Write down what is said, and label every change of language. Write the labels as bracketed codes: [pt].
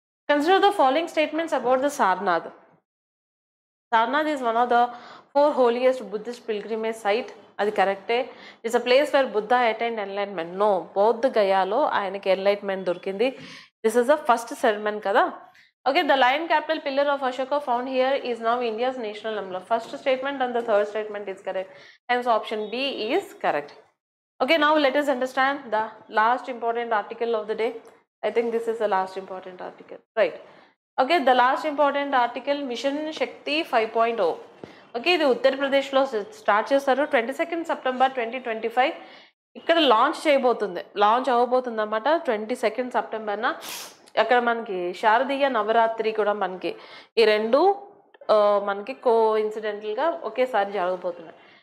[en] Consider the following statements about the Sarnath. Sarnath is one of the 4 holiest Buddhist pilgrimage site. [te] అది కరెక్టే. [en] It's a place where Buddha attained enlightenment. [te] No, బౌద్ధ గయాలో ఆయనకి enlightenment దొరికింది. [en] this is the first settlement [te] కదా. [en] Okay, the lion capital pillar of Ashoka found here is now India's national emblem. First statement and the third statement is correct. Hence option B is correct. Okay, now let us understand the last important article of the day. I think this is the last important article, right? Okay, the last important article, Mission Shakti 5.0. [te] Okay, ఇది ఉత్తరప్రదేశ్లో start చేస్తారు. 22 September 2025 ఇక్కడ launch అవ్వబోతుంది అన్నమాట. 22 సెప్టెంబర్న అక్కడ మనకి శారదీయ నవరాత్రి కూడా మనకి ఈ రెండు మనకి కోఇన్సిడెంటల్గా ఒకేసారి జరగబోతున్నాయి.